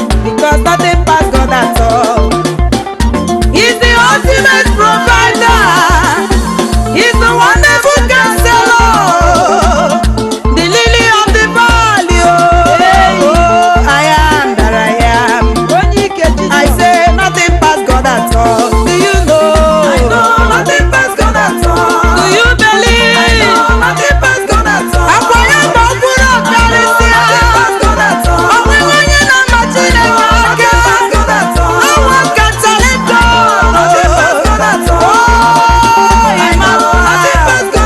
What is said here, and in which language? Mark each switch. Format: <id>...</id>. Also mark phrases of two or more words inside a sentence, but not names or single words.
<en>Because nothing pass God at all. He's the ultimate provider. He's the wonderful counselor. The lily of the valley, oh, Hey. oh, I am that I am.</en> <ig>Onye ike Jizọs.</ig> <en>I say nothing past God at all. Do you know? I know. Nothing past God at all. Do you believe? I know. Nothing past God at all.</en> <ig>Akwa ya bụ okpuru ọkarịsịa.</ig> <en>Nothing past God at all.</en> <ig>O nweghị onye na-ama Chineke aka.</ig> <en>Nothing past God at all. No one can challenge God. Nothing past God at all. Oh, I know. Nothing past</en>